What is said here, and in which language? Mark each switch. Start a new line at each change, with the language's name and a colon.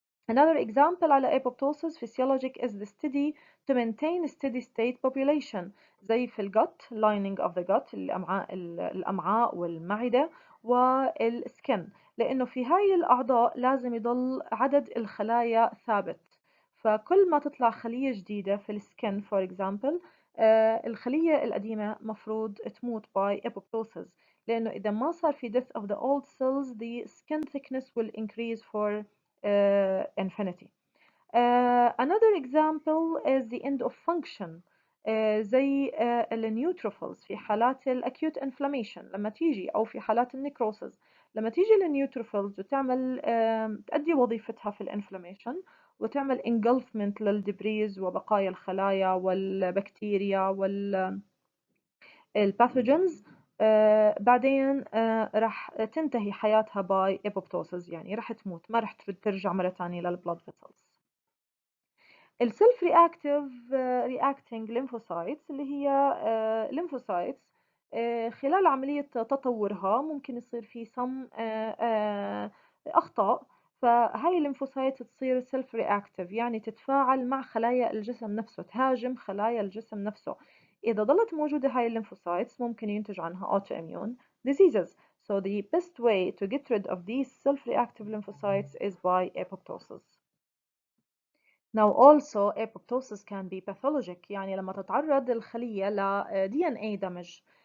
English: Another example
Arabic: على
English: apoptosis physiologic is the study to maintain steady state population
Arabic: زي في ال
English: gut lining of the gut
Arabic: الأمعاء والمعدة والسكن، لأنه في هاي الأعضاء لازم يضل عدد الخلايا ثابت، فكل ما تطلع خلية جديدة في السكن
English: for example
Arabic: الخلية القديمة مفروض تموت
English: by apoptosis،
Arabic: لأنه إذا ما صار في
English: death of the old cells the skin thickness will increase for infinity. Another example is the end of function
Arabic: زي النيوتروفيلز في حالات الأكيوت انفلاميشن لما تيجي، أو في حالات النيكروسز لما تيجي النيوتروفيلز وتعمل تأدي وظيفتها في الانفلاميشن وتعمل engulfment للدبريز وبقايا الخلايا والبكتيريا والباثوجينز، بعدين راح تنتهي حياتها باي apoptosis، يعني راح تموت، ما راح ترجع مرة ثانية للبلاد فيسلز. السيلف رياكتنج lymphocytes اللي هي lymphocytes خلال عملية تطورها ممكن يصير في أخطاء، فهاي الليمفوسايت تصير سيلف رياكتيف، يعني تتفاعل مع خلايا الجسم نفسه، تهاجم خلايا الجسم نفسه. إذا ظلت موجودة هاي الليمفوسايتس ممكن ينتج عنها autoimmune diseases.
English: So the best way to get rid of these self-reactive lymphocytes is by apoptosis. Now also apoptosis can be pathologic،
Arabic: يعني لما تتعرض الخلية ل
English: DNA damage.